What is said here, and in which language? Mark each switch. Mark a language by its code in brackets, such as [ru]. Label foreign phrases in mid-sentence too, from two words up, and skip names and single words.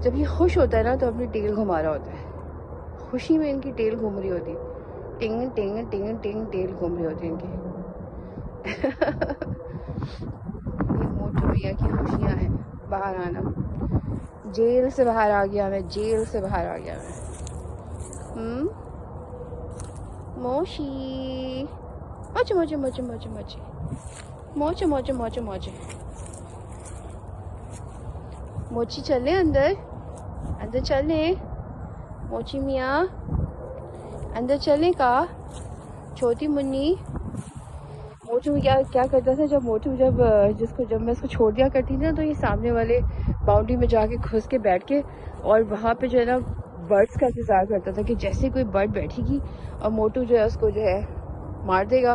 [hi] जब ये खुश होता है ना तो अपनी टेल घुमा रहा होता है। खुशी में इनकी टेल घूम रही होती है, टिंग टिंग टिंग टिंग टेल घूम रही होती है इनकी। ये मोटू मियाँ की खुशियाँ हैं। बाहर आना, जेल से बाहर आ गया मैं, जेल से बाहर आ गया मैं। मोशी मोचे मोचे मोचे मोचे मोचे मोचे मोचे मोचे मोचे मोची चले अंदर, अंदर चले मोची मियाँ, अंदर चले का छोटी मुन्नी। मोटू क्या क्या करता था जब मैं इसको छोड़ दिया करती थी ना, तो ये सामने वाले बाउंड्री में जाके घुस के बैठ के और वहाँ पे जो है ना बर्ड्स का इंतज़ार करता था कि जैसे कोई बर्ड बैठेगी और मोटू जो है उसको जो है मार देगा।